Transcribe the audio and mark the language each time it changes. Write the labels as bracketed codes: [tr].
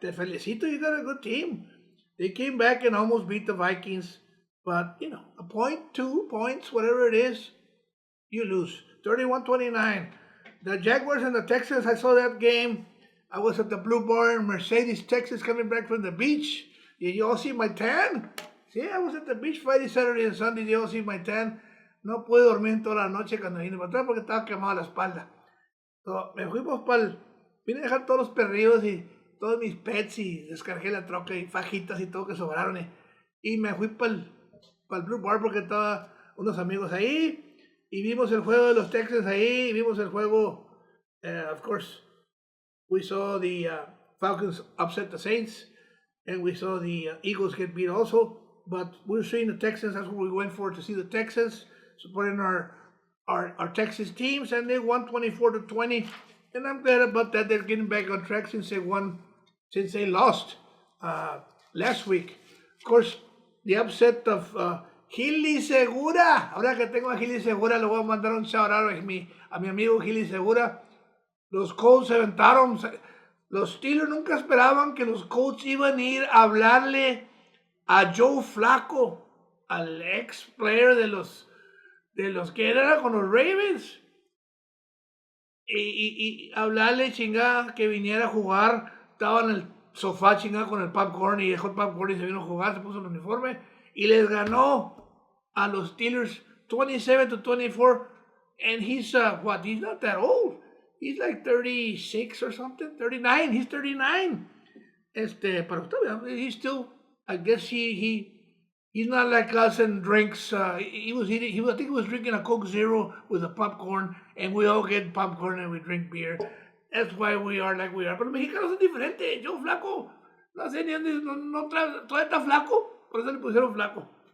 [es] Te felicito, [en] you got a good team. They came back and almost beat the Vikings, but a point, 2 points, whatever it is, you lose. 31-29. The Jaguars and the Texans, I saw that game. I was at the Blue Bar in Mercedes, Texas, coming back from the beach. Did you all see my tan? Sí, I was at the beach Friday, Saturday, and Sunday. Did you all see my tan? [es] No pude dormir toda la noche cuando vine para atrás porque estaba quemada la espalda. So, vine a dejar todos los perrillos y todos mis pets y descargué la troca y fajitas y todo que sobraron. Y me fui para el Blue Bar porque estaba unos amigos ahí y vimos el juego [en] de los Texans ahí, y vimos el juego, of course, we saw the Falcons upset the Saints and we saw the Eagles get beat also, but we're seeing the Texans, that's what we went for, to see the Texans, supporting our Texas teams, and they won 24-20, and I'm glad about that. They're getting back on track since they lost last week. Of course, the upset of Gili Segura. [es] Ahora que tengo a Gili Segura, le voy a mandar un shout out a mi amigo Gili Segura. Los Colts se aventaron. Los Steelers nunca esperaban que los Colts iban a ir a hablarle a Joe Flacco, al ex player de los que era con los Ravens. Y hablarle chingada que viniera a jugar. Estaba en el sofá chingada con el popcorn y dejó el popcorn y se vino a jugar, se puso el uniforme y les ganó a los Steelers 27-24. [en] And he's he's not that old. He's like 36 or something, 39. He's 39. Pero he's still, I guess he's not like us and drinks. He was eating. I think he was drinking a Coke Zero with a popcorn, and we all get popcorn and we drink beer. That's why we are like we are. [es] Pero los mexicanos son diferentes. Joe Flaco, no sé ni dónde, todavía está flaco, por eso le pusieron flaco.